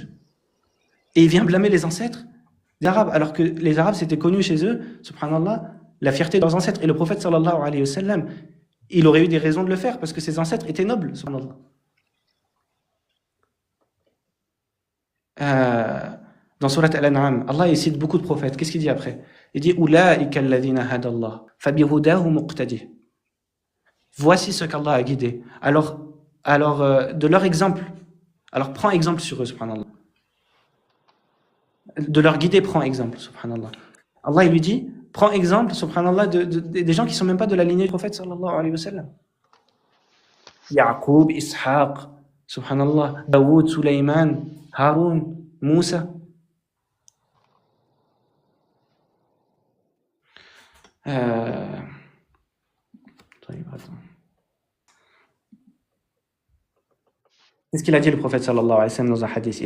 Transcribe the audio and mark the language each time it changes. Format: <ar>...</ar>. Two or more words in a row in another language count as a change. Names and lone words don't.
<fr>Et il vient blâmer les ancêtres des Arabes, alors que les Arabes c'était connu chez eux, subhanallah, la fierté de leurs ancêtres. Et le prophète</fr> <ar>صلى الله عليه وسلم,</ar> <fr>il aurait eu des raisons de le faire parce que ses ancêtres étaient nobles, subhanallah. Dans Surat Al-An'am, Allah il cite beaucoup de prophètes. Qu'est-ce qu'il dit après? Il dit</fr> <ar>أولئك الذين هدى الله فبهداهم اقتده.</ar> <fr>Voici ce qu'Allah a guidé. Alors de leur exemple, alors prends exemple sur eux, subhanallah. De leur guider, prends exemple, subhanallah. Allah il lui dit, prends exemple, subhanallah, des gens qui ne sont même pas de la lignée du prophète</fr> <ar>صلى الله عليه وسلم.</ar> <fr>Ya'qub, Ishaq, subhanallah, Daoud, Sulaiman, Haroun, Moussa. Qu'est-ce qu'il a dit le prophète</fr> <ar>صلى الله عليه وسلم</ar> <fr>dans un hadith?</fr>